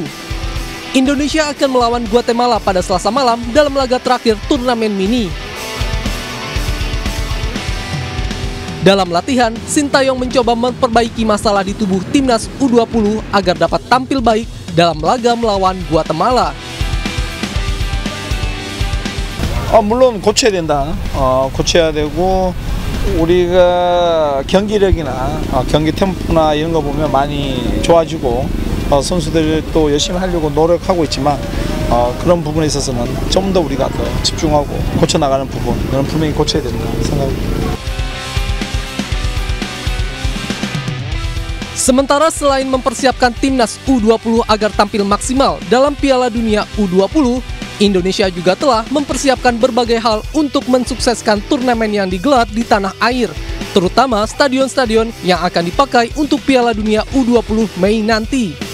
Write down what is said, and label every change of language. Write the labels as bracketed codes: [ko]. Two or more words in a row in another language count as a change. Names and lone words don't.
[id] Indonesia akan melawan Guatemala pada Selasa malam dalam laga terakhir turnamen mini. Dalam latihan, Sintayong mencoba memperbaiki masalah di tubuh Timnas U20 agar dapat tampil baik dalam laga melawan Guatemala. [ko] 물론 고쳐야 된다. 고쳐야 되고 우리가 경기력이나 경기 템포나 이런 거 보면 많이 좋아지고 선수들 또 열심히 하려고 노력하고 있지만 그런 부분에 있어서는 좀 더 우리가 더 집중하고 고쳐 나가는 부분 이런 분명히 고쳐야 된다 생각합니다. [id] Sementara selain mempersiapkan Timnas U20 agar tampil maksimal dalam Piala Dunia U20, Indonesia juga telah mempersiapkan berbagai hal untuk mensukseskan turnamen yang digelar di tanah air, terutama stadion-stadion yang akan dipakai untuk Piala Dunia U20 Mei nanti.